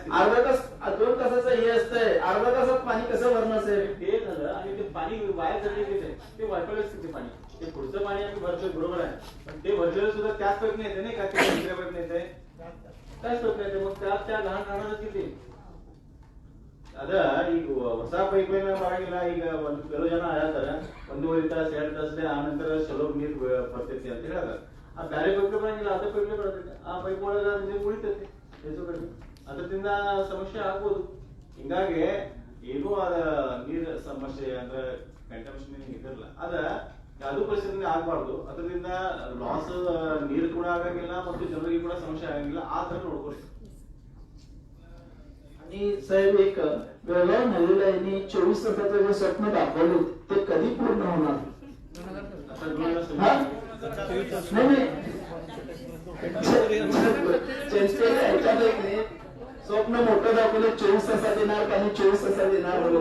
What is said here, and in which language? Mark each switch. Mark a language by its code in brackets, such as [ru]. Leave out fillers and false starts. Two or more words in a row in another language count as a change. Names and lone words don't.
[mr] अर्धा तास 2 तासाचं हे असतंय अर्धा तासात पाणी कसं भरणं असेल ते झालं आणि ते पाणी वाया जाते ते वापरलंच ते पाणी ते पुढचं पाणी आम्ही भरतोय बरोबर आहे पण ते भरलेलं सुद्धा त्याच पैप येते नाही का ते दुसऱ्या पैप येते त्याच पैप येते मग त्या लहान राहणारच किती [kn] ಅದ ಈಗ ಹೊಸ ಪೈಪ್ ಲೈನ್ ಮಾಡಂಗಿಲ್ಲ ಈಗ ಒಂದು ಕೆಲವು ಜನ ಹೇಳ್ತಾರೆ 1.5 ತಾಸು 2 ತಾಸಲ್ಲಿ ಆ ನಂತರ ಚಲೋ ನೀರು ಬರ್ತೈತಿ ಅಂತ ಹೇಳ್ತಾರೆ. ಆ ಬೇರೆ ಪೈಪ್ ಬರಂಗಿಲ್ಲ ಅದೇ ಪೈಪ್ ಬರ್ತೈತಿ ಆ ಪೈಪ್ ಒಳಗೆ ನೀರು ಉಳಿತೈತಿ ಹೆಚ್ಚು ಕಡಿಮೆ ಅದರಿಂದ ಸಮಸ್ಯೆ ಆಗ್ಬೋದು. ಹಿಂಗಾಗಿ ಏನೂ ಅದ ನೀರು ಸಮಸ್ಯೆ ಅಂದ್ರೆ ಕಂಟಮಿನೇಷನ್ ಇದಿರಲ್ಲ ಅದ ಯಾವುದೂ ಪರಿಸ್ಥಿತಿ ಆಗ್ಬಾರ್ದು. ಅದರಿಂದ ಲಾಸ್ ನೀರು ಕೂಡ ಆಗಂಗಿಲ್ಲ ಮತ್ತು ಜನರಿಗೆ ಕೂಡ ಸಮಸ್ಯೆ ಆಗಂಗಿಲ್ಲ ಆ ತರ ನೋಡ್ಕೊಳ್ರಿ. [mr] आणि साहेब एक वेगळ्या नदीला यांनी 24 तासाचं जे स्वप्न दाखवले ते कधी पूर्ण होणार स्वप्न मोठं दाखवलं 24 तासात येणार पाणी 24 तासात येणार